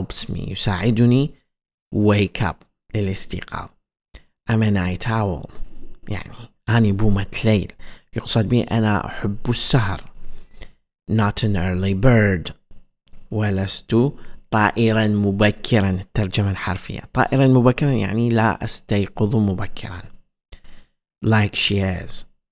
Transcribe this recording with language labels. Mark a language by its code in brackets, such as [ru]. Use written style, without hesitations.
[ar] يساعدني [en] wake up [ar] للاستيقاظ. [en] I'm a night owl [ar] يعني أنا بومة ليل، يقصد بي أنا أحب السهر. [en] not an early bird [ar] ولست طائرا مبكرا. الترجمة الحرفية طائرا مبكرا يعني لا أستيقظ مبكرا [en] like she is.